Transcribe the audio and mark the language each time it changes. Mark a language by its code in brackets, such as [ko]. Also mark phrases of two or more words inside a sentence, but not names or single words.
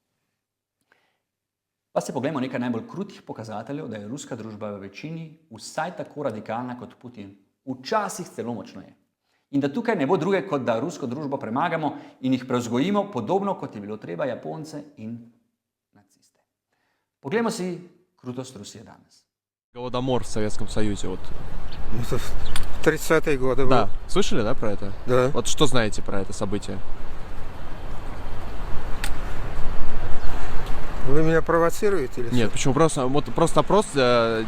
[sl] Pa se poglejmo nekaj najbolj krutih pokazateljev, da je ruska družba v večini vsaj tako radikalna kot Putin, včasih celo močneje. In da tukaj ne bo druge, kot da rusko družbo premagamo in jih prevzgojimo, podobno kot je bilo treba Japonce in naciste. Poglejmo si krutost Rusije danes. [ru] Голодомор в Советском Союзе. Вот. Это в 30-е годы Да. был. Слышали, да, про это? Да. Вот что знаете про это событие? Вы меня провоцируете или Нет, что? почему? Просто опрос У